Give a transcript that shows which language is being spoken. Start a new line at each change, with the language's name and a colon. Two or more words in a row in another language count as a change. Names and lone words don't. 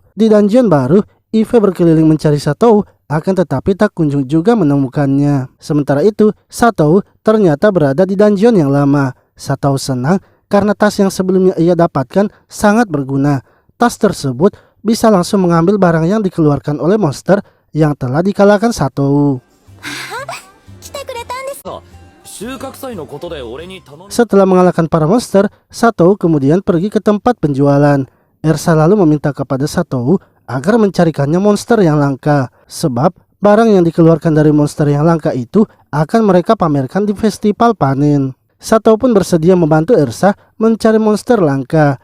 Indonesian: Di dungeon baru, Ive berkeliling mencari Satou, akan tetapi tak kunjung juga menemukannya. Sementara itu, Satou ternyata berada di dungeon yang lama. Satou senang karena tas yang sebelumnya ia dapatkan sangat berguna. Tas tersebut bisa langsung mengambil barang yang dikeluarkan oleh monster yang telah dikalahkan Satou.
Japanese: 来てくれたんです。収穫祭のことで俺に頼ん
Indonesian: Setelah mengalahkan para monster, Satou kemudian pergi ke tempat penjualan. Ersa lalu meminta kepada Satou agar mencarikannya monster yang langka, sebab barang yang dikeluarkan dari monster yang langka itu akan mereka pamerkan di festival panen. Satou pun bersedia membantu Ersa mencari monster langka.